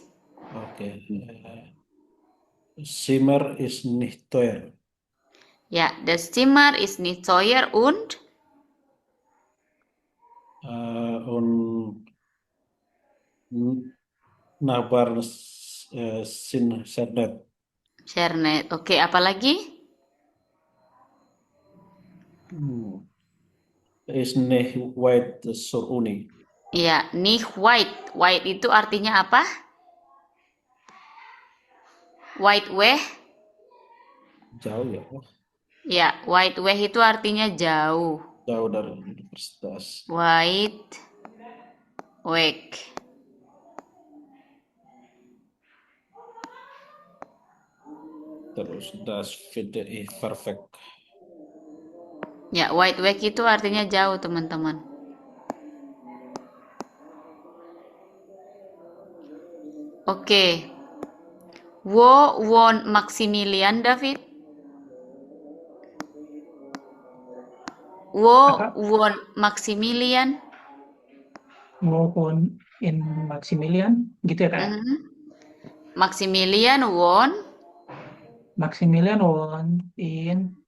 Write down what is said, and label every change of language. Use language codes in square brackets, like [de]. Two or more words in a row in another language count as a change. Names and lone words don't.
[de] okay. Zimmer ist nicht teuer. Ja, das Zimmer ist nicht teuer und Nachbar Sernet. [id] Oke, apa lagi? [de] Is nicht weit zur Uni. [id] Iya, [de] nicht weit. Weit [id] itu artinya apa? [de] Weit weg? [id] Jauh ya. Ya, [de] weit weg [id] itu artinya jauh. Jauh dari universitas. [de] Weit weg. Terus das finde ich perfect. [id] Ya, [de] weit weg [id] itu artinya jauh, teman-teman. Oke. [de] Wo wohnt Maximilian, David? Wo wohnt Maximilian? Wo wohnt in Maximilian, [id] gitu ya Kak? [de] Maximilian wohnt in